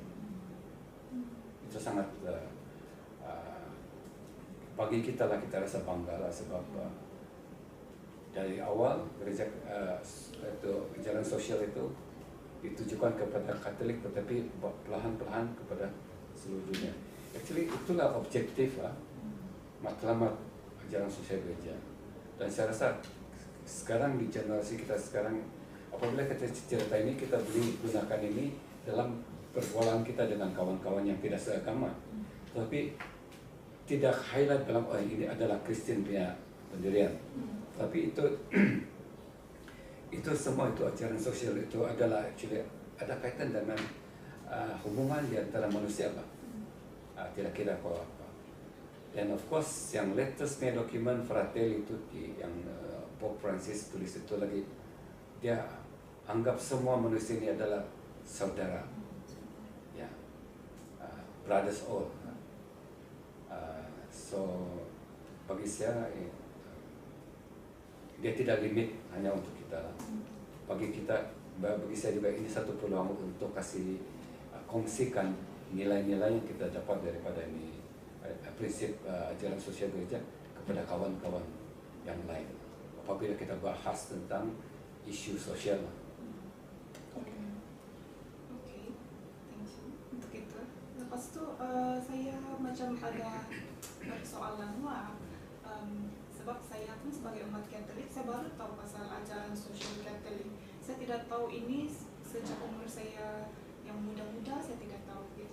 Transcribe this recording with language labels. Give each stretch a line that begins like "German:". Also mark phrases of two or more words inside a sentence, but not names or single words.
Malay: Itu sangat bagi kita lah, kita rasa bangga lah, sebab dari awal gereja itu ajaran sosial itu ditujukan kepada Katolik, tetapi perlahan-lahan kepada seluruh dunia. Actually itulah objektif lah, matlamat ajaran sosial gereja. Dan saya rasa sekarang di generasi kita sekarang, apabila kita cerita ini, kita boleh gunakan ini dalam pergaulan kita dengan kawan-kawan yang tidak seagama, tapi tidak highlight dalam ini adalah Kristen punya pendirian. Tapi itu itu semua itu ajaran sosial itu adalah actually ada kaitan dengan hubungan di antara manusia, Pak. Tidak kira apa. Dan
English: of course
Malay: yang latestnya dokumen Fratelli Tutti yang Pope Francis tulis itu lagi, dia anggap semua manusia ini adalah saudara, ya,
English: brothers all.
Malay: So bagi saya dia tidak limit hanya untuk kita. Bagi saya juga ini satu peluang untuk kasih kongsikan nilai-nilai yang kita dapat daripada ini prinsip ajaran sosial gereja kepada kawan-kawan yang lain apabila kita bahas tentang isu sosial. Oke,
English: thank you
Malay: untuk itu. Lepas itu saya macam ada persoalan lah, sebab saya pun sebagai umat Katolik saya baru tahu pasal ajaran sosial Katolik. Saya tidak tahu ini sejak umur saya yang muda-muda, saya tidak tahu gitu.